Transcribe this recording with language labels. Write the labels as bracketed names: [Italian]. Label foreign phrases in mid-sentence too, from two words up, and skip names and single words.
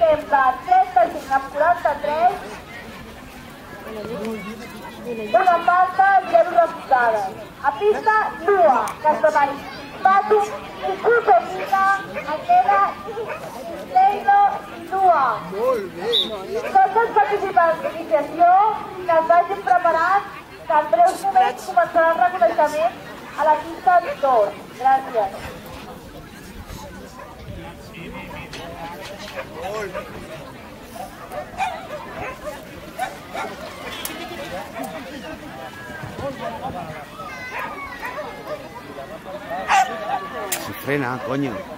[Catalan] 30, 35 amb 43. Una falta, 0 resultades. A pista, Lua, Castellmarí, Patu, Icuso, Mina, Anguera, Leilo i Lua. Tots els participants d'iniciació que es vagin preparant, que en breus moments començarà el reconeixement a la pista 2. Gràcies. [Spanish] Se frena, coño.